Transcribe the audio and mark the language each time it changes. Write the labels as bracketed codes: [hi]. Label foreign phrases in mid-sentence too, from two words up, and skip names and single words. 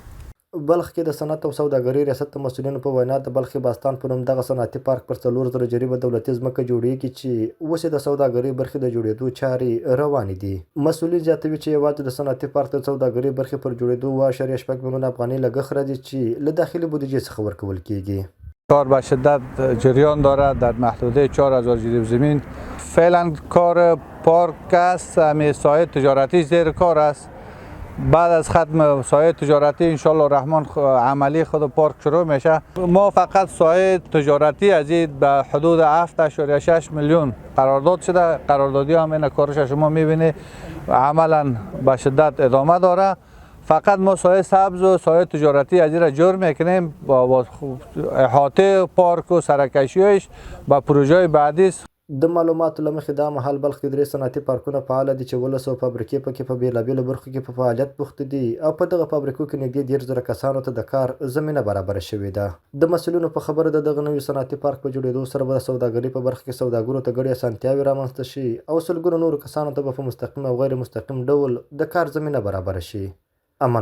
[ps] بلخ کې د صنعت او سوداګرۍ ریاست د مسؤلینو په وینا د بلخ باستان په نوم دغه صنعتي پارک پر 4000 جریبه دولتي ځمکه جوړیږي چې اوس د سوداګرۍ برخې د جوړېدو چارې روانې دي. مسؤلین زیاتوي چې یوازې د صنعتي پارک د سوداګرۍ برخې پر جوړېدو 2.8 میلیون افغانۍ لګښت راځي چې له داخلي بودجې څخه ورکول کیږي. [fa] کار به شدت جریان دارد در محدوده 4000 جریب زمین. فعلا کار پارک است، همین سایت تجارتی زیر کار است. بعد از ختم سایت تجارتی انشالله رحمان عملی خود پارک شروع میشه. ما فقط سایت تجارتی از این به حدود 7.6 میلیون قرارداد شده. قراردادی هم این کارش شما میبینید عملا به شدت ادامه داره. فقط ما سایت سبز و سایت تجارتی از این را جور میکنیم با احاطه پارک و سرکشیش با پروژه بعدی. [ps] د معلوماتو له مخې دا مهال بلخ کې 3 صنعتي پارکونه فعال دي چې 1200 فابریکې پکې په بېلابېلو برخو کې په فعالیت بوخت دي او په دغه فابریکو کې نږدې 10000 کسانو ته د کار زمینه برابره شوې ده. د مسؤلینو په خبره د دغه نوي صنعتي پارک په جوړېدو سره به د سوداګرۍ په برخه کې سوداګرو ته ګډې اسانتیاوې رامنځته شي او سلګونو نورو کسانو ته به په مستقیم او غیر مستقیم ډول د کار زمینه برابره شي.